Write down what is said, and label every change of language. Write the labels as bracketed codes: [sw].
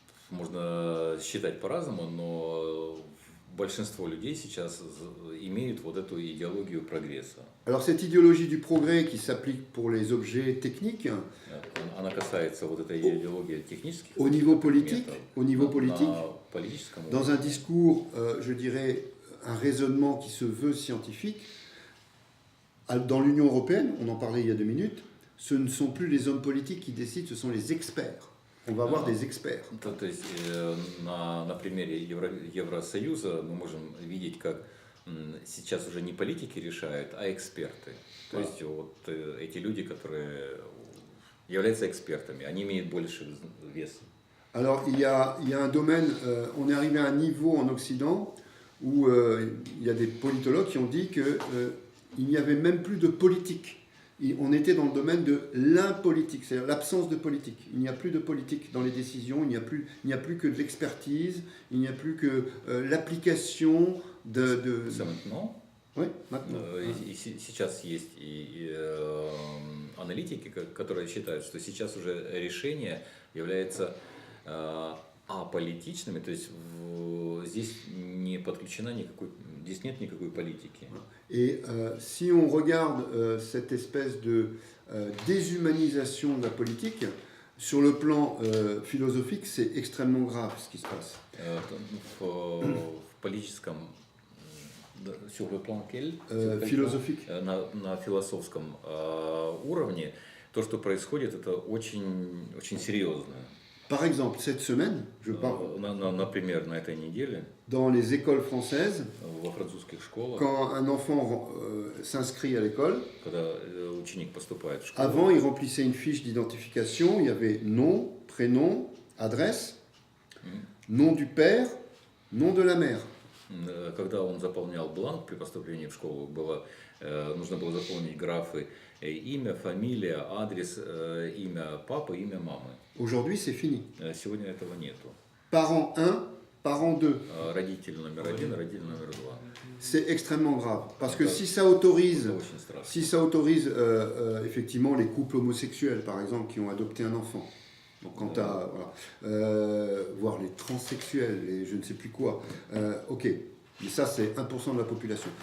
[ru] Можно считать по-разному, но большинство людей сейчас имеют вот эту идеологию прогресса. [fr] Alors cette idéologie du progrès qui s'applique pour les objets techniques, [ru] Она касается вот этой идеологии технических [fr] au niveau politique, [ru] предметов, на политическом [fr] dans [ru] уровне. [fr] un discours, je dirais, un raisonnement qui se veut scientifique, dans l'Union européenne, on en parlait il y a 2 minutes, ce ne sont plus les hommes politiques qui décident, ce sont les experts. On va avoir des experts. [ru] То есть на примере Евросоюза мы можем видеть, как сейчас уже не политики решают, а эксперты. То есть вот эти люди, которые являются экспертами, они имеют больше вес. [fr] Alors il y a un domaine, on est arrivé à un niveau en Occident où il y a des politologues qui ont dit qu'il n'y avait même plus de politique. On était dans le domaine de l'impolitique, c'est-à-dire l'absence de politique. Il n'y a plus de politique dans les décisions, il n'y a plus que de l'expertise, il n'y a plus que l'application de... Ça maintenant. Oui, maintenant. [ru] И сейчас есть и аналитики, которые считают, что сейчас уже решение является аполитичными, то есть здесь не подключена никакой, здесь нет никакой политики. [fr] Et si on regarde cette espèce de déshumanisation de la politique, sur le plan philosophique, c'est extrêmement grave ce qui se passe. [ru] В политическом, [fr] sur le plan quel? Philosophique. [ru] На философском уровне то, что происходит, это очень, очень серьезно. [fr] Par exemple, cette semaine, je parle [ru] Например, на этой неделе [fr] dans les écoles françaises, [ru] во французских школах, [fr] quand un enfant s'inscrit à l'école, [ru] когда ученик поступает в школу, [fr] avant il remplissait une fiche d'identification, il y avait nom, prénom, adresse, nom du père, nom de la mère. [ru] когда он заполнял бланк при поступлении в школу, нужно было заполнить графы имя, фамилия, адрес, имя папы, имя мамы. [fr] Aujourd'hui, c'est fini. [ru] Сегодня этого нету. [fr] Parent 1, parent 2. [ru] Родитель номер 1, родитель номер 2. [fr] C'est extrêmement grave. Parce que si ça autorise, [ru] Это очень страшно. [fr] si ça autorise effectivement les couples homosexuels, par exemple, qui ont adopté un enfant, donc quant à, voilà, voire les transsexuels, et je ne sais plus quoi, ok, mais ça c'est 1% de la population.